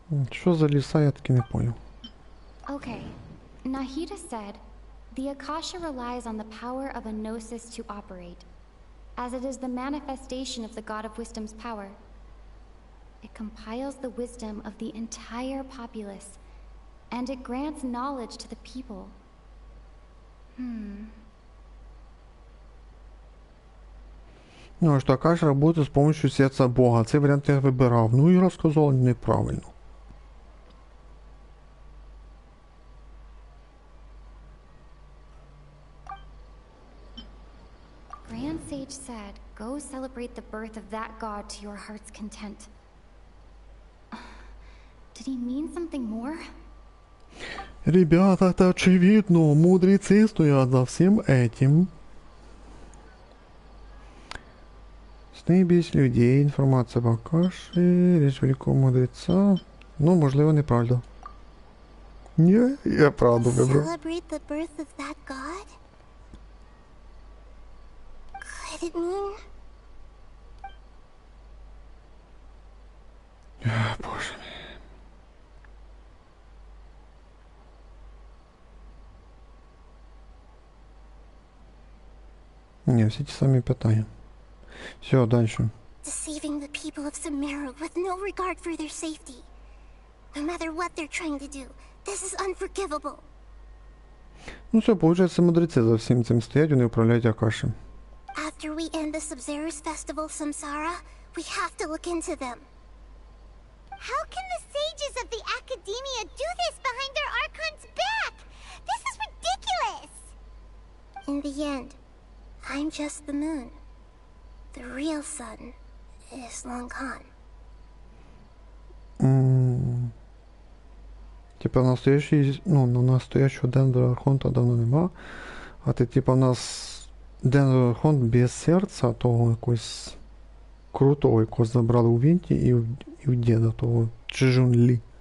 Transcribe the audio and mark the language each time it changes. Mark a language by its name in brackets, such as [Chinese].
[Ukrainian] Що за ліса, я таки не понял. [English] Okay, Nahida said, the Akasha relies on the power of a gnosis to operate, as it is the manifestation of the God of Wisdom's power. It compiles the wisdom of the entire populace, and it grants knowledge to the people. [Russian] Ну, а що Акаш работает с помощью сердца Бога. [Ukrainian] Цей варіант я вибирав. Ну і розказав неправильно. [English] Grand Sage said, go celebrate the birth of that god to your heart's content. Did he mean something more? [Russian] Ребята, это очевидно. Мудрецы стоят за всем этим. [Ukrainian] Сни без людей, інформація в Акаші, річ великого мудреца. Ну, можливо, неправда. Ні, я правду вибрав. [English] Celebrate the birth of that god? Could it mean... [Ukrainian] Боже мій. Ні, всі ті самі питання. Все, дальше. [English] Deceiving the people of Sumero with no regard for their safety. No matter what they're trying to do, this is unforgivable. [Ukrainian] Ну все, получается, мудреці за всім цим стоять, вони управляють Акаші. [English] After we end the Sub-Zero's festival Samsara, we have to look into them. How can the sages of the Academia do this behind their Archon's back? This is ridiculous! In the end, I'm just the moon. The real sun is long gone. [Russian] Типа настоящий, ну, настоящего Денвера Архонта давно нема. [Ukrainian] А ти, типа, у нас Денвер Архонт без серця, того якогось крутого, якого забрали у Вінті і у діда того Чжун Лі.